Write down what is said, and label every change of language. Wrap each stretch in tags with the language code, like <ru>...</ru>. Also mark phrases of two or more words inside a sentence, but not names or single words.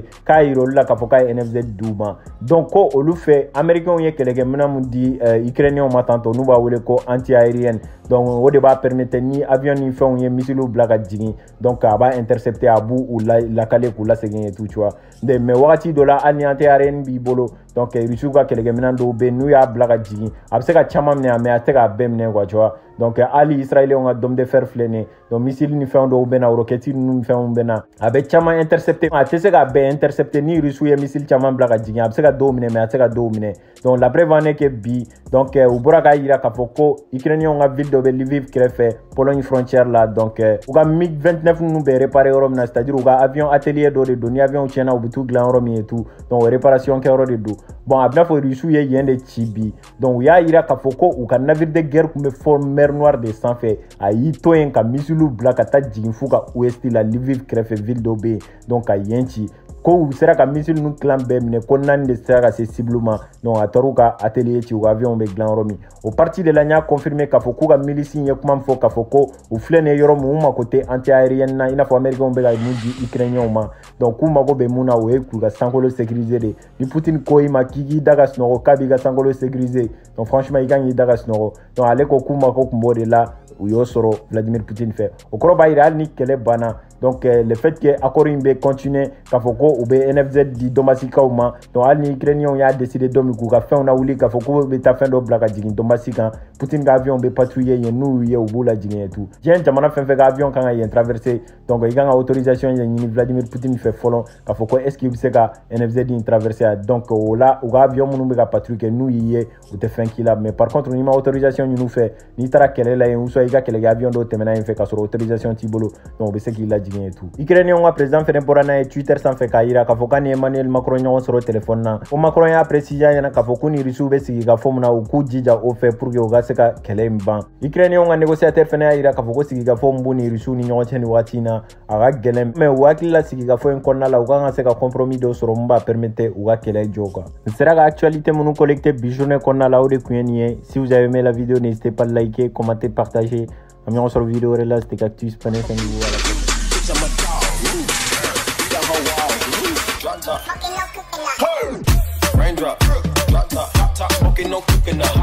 <bm>k'a yira olu la k'a fɔ k'a ye NFZ d'u ma donc ko olu fɛ américains ye kɛlɛkɛminɛn mun di Ukrainiens ma tantôt n'u b'a wele ko</bm> <fr>anti-aérienne donc</fr> <bm>o de b'a permettre ni avion ni fɛnw ye missile bila ka jigin donc a b'a intercepter a b'u lakale k'u lasegin</bm> <fr>et tout tu vois mais</fr> <bm>wagati dɔ la hali ni anti-aérienne b'i bolo donc Russie ka kɛlɛkɛminɛn dɔw bɛ n'u y'a bila ka jigin a bɛ se ka caman minɛ mais a tɛ se k'a bɛɛ minɛ</bm> <fr>quoi tu vois donc</fr> <bm>hali israéliens ka</bm> <fr>dôme de fer</fr> <bm>filɛ nin ye donc missile ni fɛn dɔw bɛ na roquettes ni fɛnw bɛ na a bɛ caman intercepter a tɛ se ka bɛɛ intercepter ni Russie ye missile caman bila ka jigin a bɛ se ka dɔw minɛ mais a tɛ se ka dɔw minɛ</bm> <fr>donc la preuve en est que</fr> <bm>bi donc u bɔra k'a yira k'a fɔ ko ukrainiens ka ville dɔ bɛ Lviv kɛrɛfɛ Pologne frontière la donc u ka MiG-29 ninnu bɛ réparer yɔrɔ min na c'est-à-dire u ka avion atelier dɔ de don ni avion tiɲɛna u bɛ t'u dilan yɔrɔ min</bm> <fr>et tout donc réparation</fr> <bm>kɛ yɔrɔ de don bon a bɛna fɔ Russie ye yen de ci bi donc u y'a yira k'a fɔ ko u ka</bm> <fr>navire de guerre</fr> <bm>tun bɛ fɔ mer Noire de sanfɛ a y'i to yen ka missile bila ka taa jigin f'u ka ouest la Lviv kɛrɛfɛ ville dɔ bɛ yen donc ka yen ci ko u sera ka missile ninnu tilan bɛɛ minɛ ko 4 de sera ka se cible ma donc a taar'u ka atelier ci u ka avion bɛ dilan yɔrɔ min o</bm> <fr>parti de la</fr> <bm>n y'a confirmer k'a fɔ k'u ka milice ye kuma min fɔ k'a fɔ ko u filɛ nin ye yɔrɔ min u mako tɛ anti-aérienne na i n'a fɔ américains bɛ ka mun di ukrainiens ma donc k'u mago bɛ mun na o ye k'u ka sankolo sécuriser de ni Poutine ko i ma k'i k'i da ka sunɔgɔ k'a b'i ka sankolo sécuriser</bm> <fr>donc franchement</fr> <bm>i kan k'i da ka sunɔgɔ donc ale ko k'u mako tun b'o de la u y'o sɔrɔ Vladimir Poutine fɛ o kɔrɔ b'a yira hali ni kɛlɛ banna</bm> <fr>donc le fait que accord</fr> <bm>in bɛ continuer k'a fɔ ko u bɛ NFZ di Donbassikaw ma donc hali ni Ukrainiens y'a décider don min k'u ka fɛnw lawuli k'a fɔ k'u bɛ taa fɛn dɔ bila ka jigin Donbassi kan Poutine ka avion bɛ patrouiller yen n'u ye u b'u lajigin</bm> <fr>et tout</fr> <bm>diɲɛ jamana fɛn fɛn ka avion kan ka yen traverser donc i kan ka autorisation ɲini Vladimir Poutine fɛ fɔlɔ k'a fɔ ko</bm> <fr>est ce que</fr> <bm>i bɛ se ka NFZ in traverser donc o la u ka avion minnu bɛ ka patrouille kɛ n'u y'i ye u tɛ fɛn k'i la</bm> <fr>mais par contre</fr> <bm>n'i ma autorisation ɲini u fɛ n'i taara kɛlɛ la yen</bm> <fr>ou soit</fr> <bm>i ka kɛlɛkɛ avion dɔw tɛmɛna yen fɛ k'a sɔrɔ autorisation t'i bolo donc u bɛ se k'i lajigin</bm> <fr>et tout</fr> <bm>Ukrainiens ka président fɛnɛ bɔra n'a ye Twitter sanfɛ k'a yira k'a fɔ k'a ni Emmanuel Macron ɲɔgɔn sɔrɔ téléphone na ko Macron y'a préciser ɲɛna k'a fɔ k'u ni Russie bɛ sigi ka fɔ mun na u k'u jija o fɛ</bm> <fr>pour que</fr> <bm>u ka se ka kɛlɛ in ban Ukrainiens ka négociateur fɛnɛ y'a yira k'a fɔ ko sigikafɔ min b'u ni Russie ni ɲɔgɔn cɛ ni waati in na a ka gɛlɛn mais u hakili la sigikafɔ in kɔnɔna la u kan ka se ka compromis dɔw sɔrɔ mun b'a permettre u ka kɛlɛ jɔ quoi nin sera ka actualité minnu collecté bi journée kɔnɔna la o de kun ye nin ye</bm> <fr>si vous avez aimé la vidéo n'hésitez pas à liker commenter partager</fr> <bm>a ɲɔgɔn sɔrɔ vidéo wɛrɛ la</bm> <fr>c'était Cactus Panel à la prochaine.</fr> <en>Raindrop, drop top, smoking, no cooking up.</en>